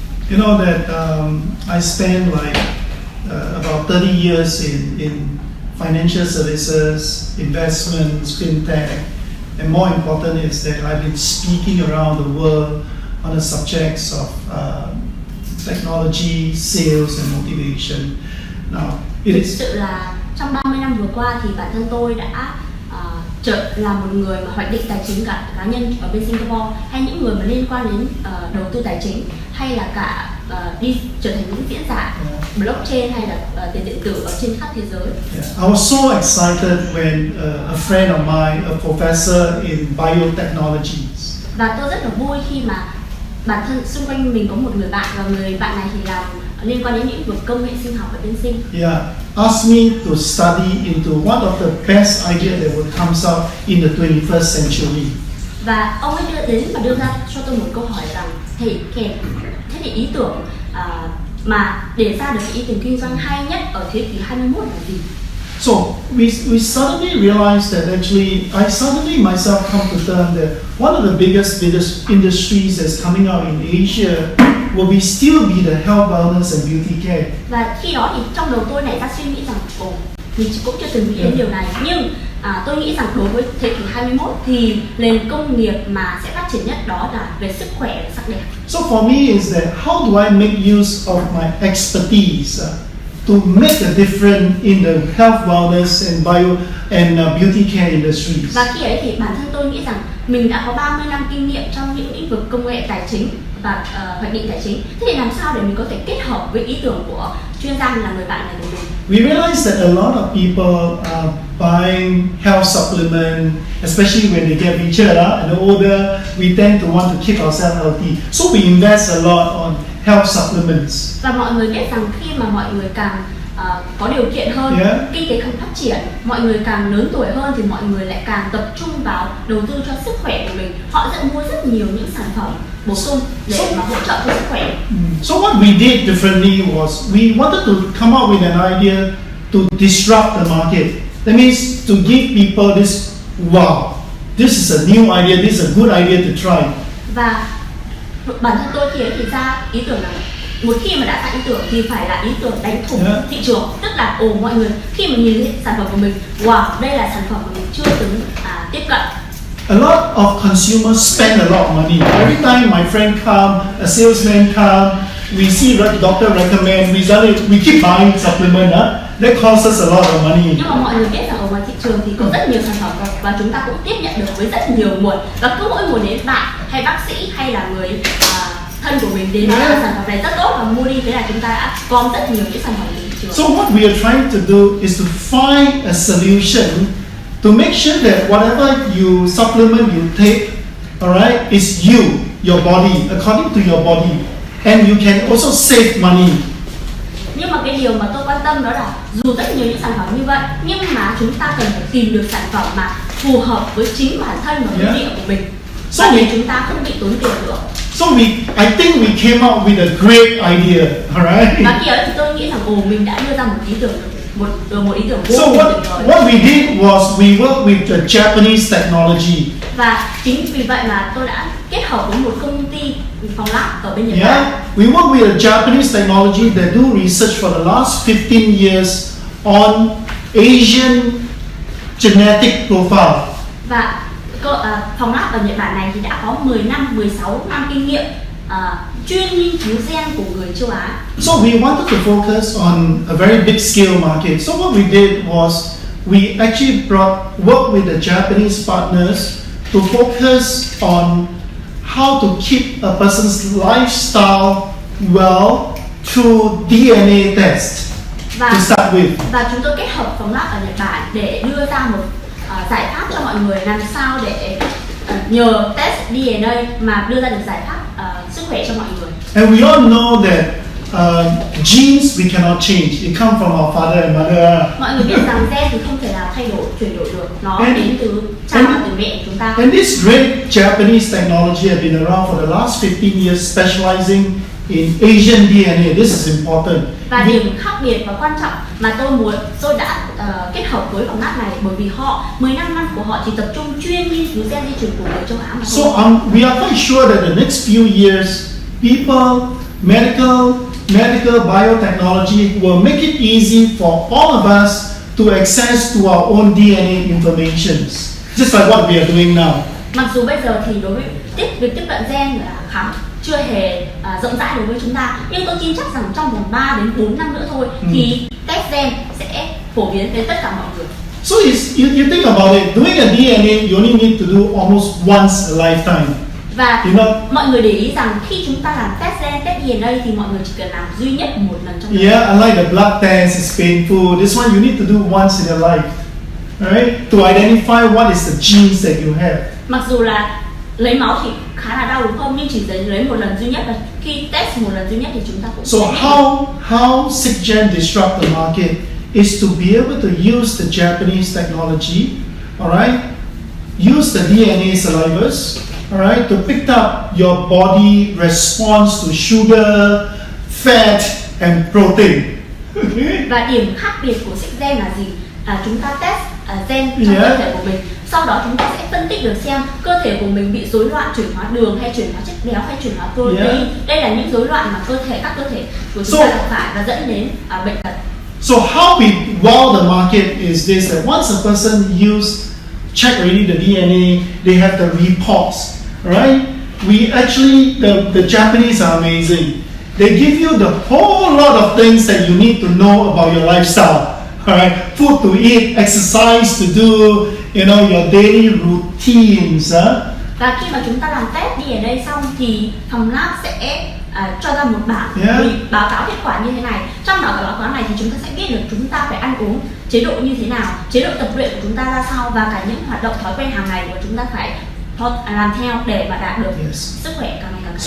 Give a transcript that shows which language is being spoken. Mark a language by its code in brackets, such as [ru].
[en] You know that I spent like about 30 years in financial services, investments, fintech, and more important is that I've been speaking around the world on the subjects of technology, sales, and motivation. Now, it [vi] Thực [en] is. [vi] sự là trong 30 năm vừa qua thì bản thân tôi đã là một người mà hoạch định tài chính cả cá nhân ở bên Singapore, hay những người mà liên quan đến đầu tư tài chính, hay là cả đi trở thành những diễn giả blockchain hay là tiền điện tử ở trên khắp thế giới. [en] I was so excited when a friend of mine, a professor in biotechnologies. [vi] Và tôi rất là vui khi mà bản thân xung quanh mình có một người bạn, và người bạn này thì làm liên quan đến lĩnh vực công nghệ sinh học ở bên Sinh. [en] Yeah, asked me to study into one of the best ideas that would come out in the 21st century. [vi] Và ông ấy đưa ra cho tôi một câu hỏi rằng thế thì ý tưởng mà để ra được cái ý tưởng kinh doanh hay nhất ở thế kỷ 21 là gì? [en] So we suddenly realized that actually I suddenly myself come to term that one of the biggest industries that's coming out in Asia will still be the health, wellness and beauty care. [vi] Và khi đó thì trong đầu tôi nảy ra suy nghĩ rằng mình cũng chưa từng nghĩ đến điều này, nhưng tôi nghĩ rằng đối với thế kỷ 21 thì nền công nghiệp mà sẽ phát triển nhất đó là về sức khỏe và sắc đẹp. So for me is that how do I make use of my expertise to make a difference in the health, wellness and bio and beauty care industries. Và khi ấy thì bản thân tôi nghĩ rằng mình đã có 30 năm kinh nghiệm trong những lĩnh vực công nghệ tài chính và hoạch định tài chính. Thế thì làm sao để mình có thể kết hợp với ý tưởng của chuyên gia là người bạn này của mình? [en] We realize that a lot of people are buying health supplement, especially when they get richer and older. We tend to want to keep ourselves healthy, so we invest a lot on health supplements. [vi] Và mọi người biết rằng khi mà mọi người càng có điều kiện hơn, kinh tế càng phát triển, mọi người càng lớn tuổi hơn thì mọi người lại càng tập trung vào đầu tư cho sức khỏe của mình. Họ sẽ mua rất nhiều những sản phẩm bổ sung để mà hỗ trợ cho sức khỏe. [en] So what we did differently was we wanted to come up with an idea to disrupt the market. That means to give people this, wow, this is a new idea, this is a good idea to try. [vi] Và bản thân tôi khi ấy thì ra ý tưởng là một khi mà đã ra ý tưởng thì phải là ý tưởng đánh thủng thị trường, tức là mọi người khi mà nhìn thấy sản phẩm của mình, wow, đây là sản phẩm mà mình chưa từng tiếp cận. [en] A lot of consumers spend a lot of money. Every time my friend come, a salesman come, we see doctor recommend, we keep buying supplement. That costs us a lot of money. [vi] Nhưng mà mọi người biết rằng ở ngoài thị trường thì có rất nhiều sản phẩm và chúng ta cũng tiếp nhận được với rất nhiều nguồn, và cứ mỗi nguồn đến bạn hay bác sĩ hay là người thân của mình đến nói là sản phẩm này rất tốt và mua đi, thế là chúng ta đã gom rất nhiều những sản phẩm trên thị trường. [en] So what we are trying to do is to find a solution to make sure that whatever you supplement you take, alright, is you, your body, according to your body, and you can also save money. [vi] Nhưng mà cái điều mà tôi quan tâm đó là dù rất nhiều những sản phẩm như vậy, nhưng mà chúng ta cần phải tìm được sản phẩm mà phù hợp với chính bản thân và cơ địa của mình, [en] So [vi] để chúng ta không bị tốn tiền nữa. [en] So I think we came up with a great idea, alright? [vi] Và khi ấy thì tôi nghĩ rằng mình đã đưa ra một ý tưởng vô cùng tuyệt [en] So [vi] vời. [en] what we did was we worked with the Japanese technology. [vi] Và chính vì vậy mà tôi đã kết hợp với một công ty phòng lab ở bên Nhật Bản. [en] We work with a Japanese technology that do research for the last 15 years on Asian genetic profile. [vi] Và phòng lab ở Nhật Bản này thì đã có 10 năm, 16 năm kinh nghiệm chuyên nghiên cứu gen của người châu Á. [en] So we wanted to focus on a very big scale market. So what we did was we actually worked with the Japanese partners to focus on how to keep a person's lifestyle well through DNA test to start with. [vi] Và chúng tôi kết hợp phòng lab ở Nhật Bản để đưa ra một giải pháp cho mọi người làm sao để nhờ test DNA mà đưa ra được giải pháp sức khỏe cho mọi người. [en] And we all know that genes we cannot change. It comes from our father and mother. [vi] Mọi người biết rằng gen thì không thể nào thay đổi, chuyển đổi được. Nó đến từ cha và từ mẹ của chúng ta. [en] And this great Japanese technology has been around for the last 15 years, specializing in Asian DNA. This is important. [vi] Và điểm khác biệt và quan trọng mà tôi đã kết hợp với phòng lab này, bởi vì 15 năm của họ chỉ tập trung chuyên nghiên cứu gen di truyền của người châu Á mà thôi. [en] So we are quite sure that the next few years, people, medical biotechnology will make it easy for all of us to access to our own DNA informations, just like what we are doing now. [vi] Mặc dù bây giờ thì đối với việc tiếp cận gen là chưa hề rộng rãi đối với chúng ta, nhưng tôi tin chắc rằng trong vòng 3 đến 4 năm nữa thôi thì test gen sẽ phổ biến đến tất cả mọi người. [en] So you think about it, doing a DNA, you only need to do almost once a lifetime. [vi] Và mọi người để ý rằng khi chúng ta làm test gen, test DNA thì mọi người chỉ cần làm duy nhất một lần trong đời. [en] Yeah, unlike the blood test, it's painful. This one you need to do once in your life, right? To identify what is the genes that you have. [vi] Mặc dù là lấy máu thì khá là đau đúng không? Nhưng chỉ lấy một lần duy nhất, và khi test một lần duy nhất thì chúng ta cũng. [en] So how 6Gen disrupt the market is to be able to use the Japanese technology, all right? Use the DNA salivas, all right, to pick up your body response to sugar, fat, and protein. [vi] Và điểm khác biệt của 6Gen là gì? Chúng ta test gen trong cơ thể của mình. Sau đó chúng ta sẽ phân tích được xem cơ thể của mình bị rối loạn chuyển hóa đường hay chuyển hóa chất béo hay chuyển hóa protein. Đây là những rối loạn mà các cơ thể của chúng ta gặp phải và dẫn đến bệnh tật. [en] So how we wow the market is this, that once a person check already the DNA, they have the reports, right? We actually, the Japanese are amazing. They give you the whole lot of things that you need to know about your lifestyle. Alright, food to eat, exercise to do, your daily routines. [vi] Và khi mà chúng ta làm test DNA xong thì phòng lab sẽ cho ra một bảng báo cáo kết quả như thế này. Trong đó báo cáo này thì chúng ta sẽ biết được chúng ta phải ăn uống chế độ như thế nào, chế độ tập luyện của chúng ta ra sao, và cả những hoạt động thói quen hàng ngày của chúng ta phải làm theo để mà đạt được sức khỏe càng ngày càng.